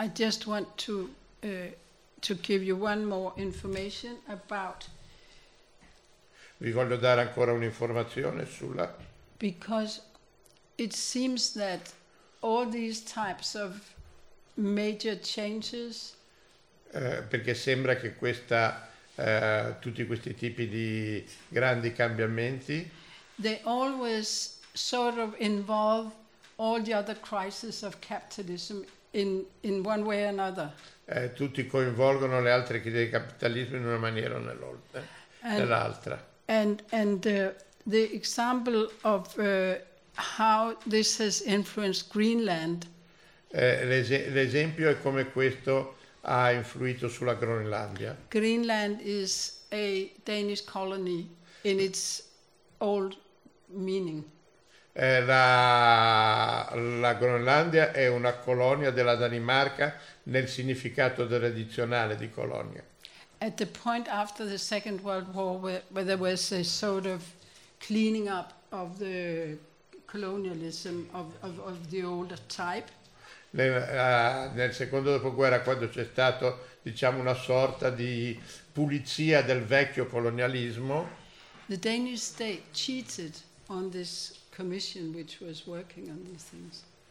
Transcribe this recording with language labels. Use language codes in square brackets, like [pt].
[en] I just want to give you one more information about. [it] Vi voglio dare ancora un'informazione sulla. [en] Because it seems that all these types of major changes. [it] Perché sembra che questa tutti questi tipi di grandi cambiamenti. [en] They always sort of involve all the other crises of capitalism in one way or another. [it] Tutti coinvolgono le altre crisi del capitalismo in una maniera o nell'altra. [en] And the example of how this has influenced Greenland. [it] L'esempio è come questo ha influito sulla Groenlandia. [en] Greenland is a Danish colony in its old meaning. [it] La Groenlandia è una colonia della Danimarca nel significato tradizionale di colonia. [en] At the point after the Second World War, where there was a sort of cleaning up of the colonialism of the older type. [it] Nel secondo dopoguerra, quando c'è stato, diciamo, una sorta di pulizia del vecchio colonialismo. [en] The Danish state cheated on this commission which was working on these things.